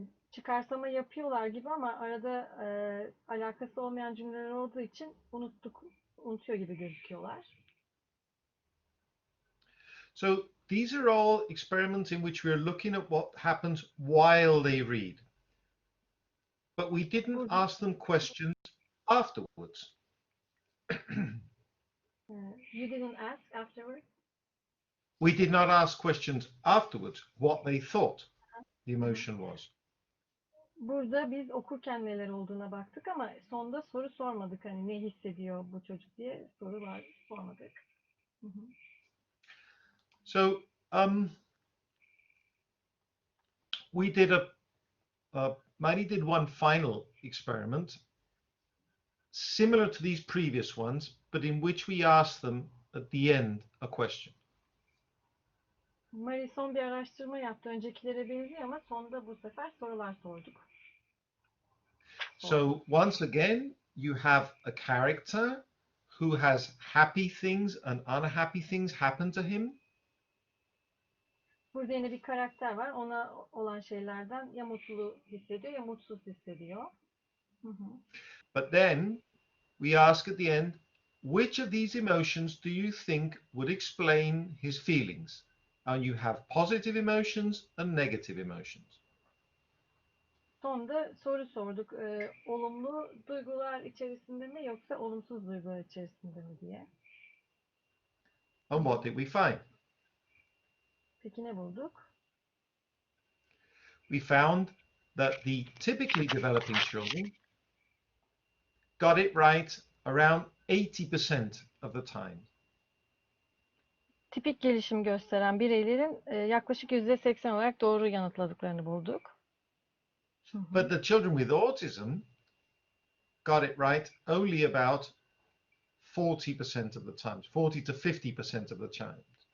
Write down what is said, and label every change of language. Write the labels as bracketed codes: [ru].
[tr] Çıkarsama yapıyorlar gibi ama arada alakası olmayan cümleler olduğu için unutuyor gibi gözüküyorlar. [en] So these are all experiments in which we're looking at what happens while they read. But we didn't ask them questions afterwards. You didn't ask afterwards? We did not ask questions afterwards what they thought the emotion was. [tr] Burada biz okurken neler olduğuna baktık ama sonda soru sormadık. Hani ne hissediyor bu çocuk diye sormadık. Hı hı. [en] So we did Maddie did one final experiment similar to these previous ones, but in which we asked them at the end a question. [tr] Marie son bir araştırma yaptı. Öncekilere benziyor ama sonda bu sefer sorular sorduk. [en] So once again, you have a character who has happy things and unhappy things happen to him. [tr] Burada yine bir karakter var. Ona olan şeylerden ya mutlu hissediyor ya mutsuz hissediyor. Hı hı. [en] But then we ask at the end, which of these emotions do you think would explain his feelings? And you have positive emotions and negative emotions. [tr] Sonda soru sorduk. Olumlu duygular içerisinde mi yoksa olumsuz duygular içerisinde mi diye. [en] And what did we find? [tr] Peki ne bulduk? [en] We found that the typically developing children got it right around 80% of the time. [tr] Tipik gelişim gösteren bireylerin yaklaşık %80 olarak doğru yanıtladıklarını bulduk. [en] But the children with autism got it right only about 40% of the times, 40 to 50% of the time.